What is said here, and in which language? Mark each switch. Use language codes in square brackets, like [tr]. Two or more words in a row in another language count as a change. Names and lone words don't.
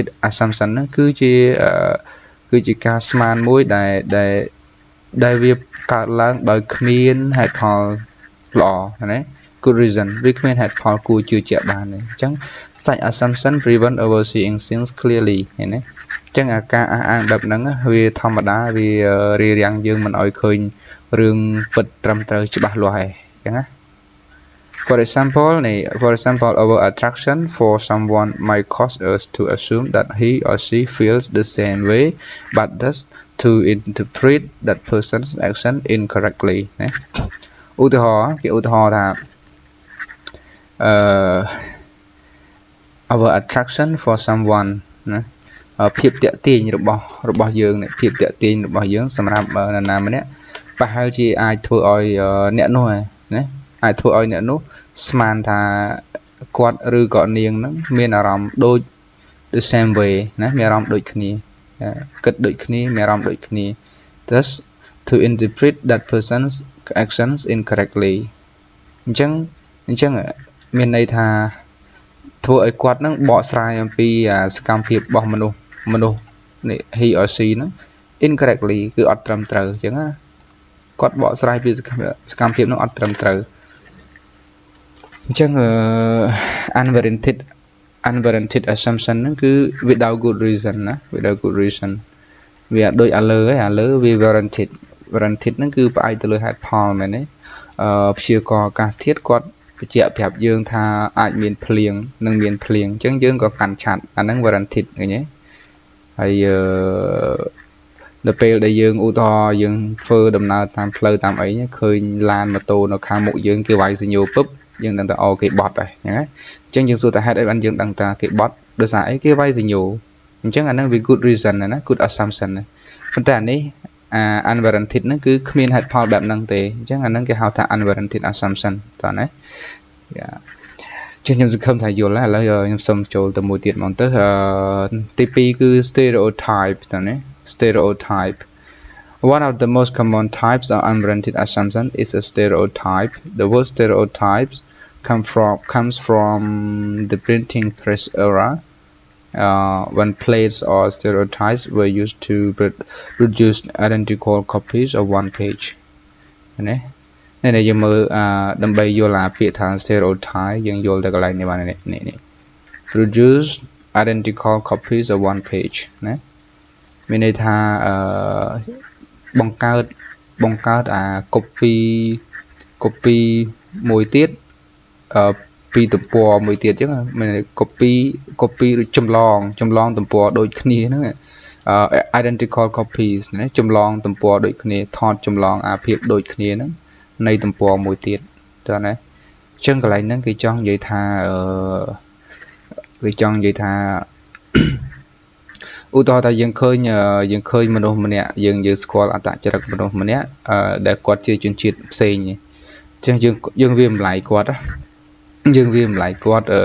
[km] assumption ហ្នឹងគឺជាការស្មានមួយដែលវាកើតឡើងដោយគ្មានហេតុផលល្អណា [en] good reason [km] វាគ្មានហេតុផលគួរជឿជាក់បានទេអញ្ចឹង [en] such assumption prevent overseeing things clearly [km] ឃើញទេអញ្ចឹងការអះអាងបែបហ្នឹងវាធម្មតាវារារាំងយើងមិនឲ្យឃើញរឿងពិតត្រឹមត្រូវច្បាស់លាស់ឯងអញ្ចឹងណា [en] For example, our attraction for someone might cause us to assume that he or she feels the same way, but thus to interpret that person's action incorrectly. [km] ឧទាហរណ៍គេឧទាហរណ៍ថា [en] our attraction for someone [km] ណាភាពតាក់ទាញរបស់យើងភាពតាក់ទាញរបស់យើងសម្រាប់នរណាម្នាក់ប្រហែ លជាអាចធ្វើឲ្យអ្នកនោះណាអាចធ្វើឲ្យអ្នកនោះស្មានថាគាត់ឬក៏នាងហ្នឹងមានអារ ម្មណ៍ដូច [en] the same way [km] ណាមានអារម្មណ៍ដូចគ្នាគិតដូចគ្នាមានអារម្មណ៍ដូចគ្នា [en] thus to interpret that person's actions incorrectly [km] អញ្ចឹងមានន័យថាធ្វើឲ្យគាត់ហ្នឹងបកស្រាយអំពីសកម្មភាពរបស់មនុស្សនេះ [en] he or she [km] ហ្នឹង incorrectly គឺអត់ត្រឹមត្រូវអញ្ចឹងណាគាត់បកស្រាយពីសកម្មភាពហ្នឹងអត់ត្រឹមត្រូវអញ្ចឹង [en] unwarranted assumption [km] ហ្នឹងគឺ [en] without good reason [km] ណា [en] without good reason [km] វាដូចឥឡូវវា warranted ហ្នឹងគឺផ្អែកទៅលើហេតុផលមែនទេព្យាករណ៍អាកាសធាតុគាត់បញ្ជាក់ប្រាប់យើងថាអាចមានភ្លៀងនិង មានភ្លៀងអញ្ចឹងយើងក៏កាន់ឆាត់អាហ្នឹង warranted ឃើញទេហើយដល់ពេលដែលយើងឧទាហរណ៍យើងធ្វើដំណើរតាមផ្លូវតាមអីឃើញឡានម៉ូតូនៅខាងមុខយើងគេវាយសញ្ញោពឹបយើងដឹងថាអូគេបត់ហើយអញ្ចឹងយើងសួរថាហេតុអីបានយើងដឹងថាគេបត់ដោយសារអីគេវាយសញ្ញោអញ្ចឹងអាហ្នឹងវា [en] good reason [km] ណា [en] good assumption [km] ណាប៉ុន្តែអានេះunwarranted ហ្នឹងគឺគ្មានហេតុផលបែបហ្នឹងទេអញ្ចឹងអាហ្នឹងគេហៅថា [en] unwarranted assumption [km] តោះណា ខ្ញុំសង្ឃឹមថាយល់ហើយឥឡូវខ្ញុំសូមចូលទៅមួយទៀតមកទៅទី2គឺ stereotype តោះណា stereotype [en] One of the most common types of unwarranted assumption is a stereotype. The word stereotypes comes from the printing press era, when plates or stereotypes were used to produce identical copies of one page. [km] នេះយើងមើលដើម្បីយល់ពាក្យថា stereotype យើងយល់ទៅកន្លែងនេះបាននេះ [en] produce identical copies of one page [km] ណាមានន័យថាបង្កើតអា copy មួយទៀតពីទំព័រមួយទៀតអញ្ចឹងមាន copy ឬចម្លងទំព័រដូចគ្នាហ្នឹង [en] identical copies [km] ណាចម្លងទំព័រដូចគ្នាថតចម្លងអាភាពដូចគ្នាហ្នឹងនៃទំព័រមួយទៀតតើណាអញ្ចឹងកន្លែងហ្នឹងគេចង់និយាយថា ឧទាហរណ៍ថាយើងឃើញមនុស្សម្នាក់យើងស្គាល់អត្តចរិតមនុស្សម្នាក់ដែលគាត់ជាជនជាតិផ្សេងអញ្ចឹងយើងវាម្លាយគាត់យើងវាម្លាយគាត់